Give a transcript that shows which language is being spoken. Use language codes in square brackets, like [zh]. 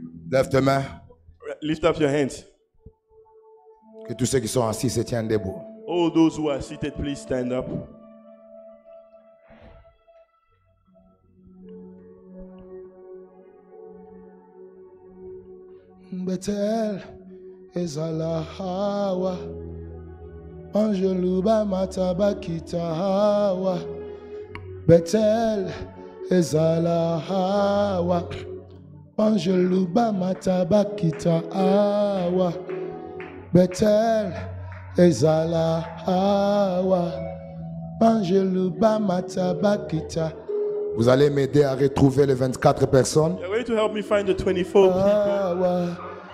[fr] Lève tes mains. [en] Lift up your hands. [fr] Que tous ceux qui sont assis se tiennent debout. [en] All those who are seated, please stand up. Betel ezala hawa Angeluba matabakita hawa Betel ezala hawa Angeluba matabakita hawa Betel ezala hawa Angeluba matabakita. [fr] Vous allez m'aider à retrouver les 24 personnes. [en] You're going to help me find the 24 people.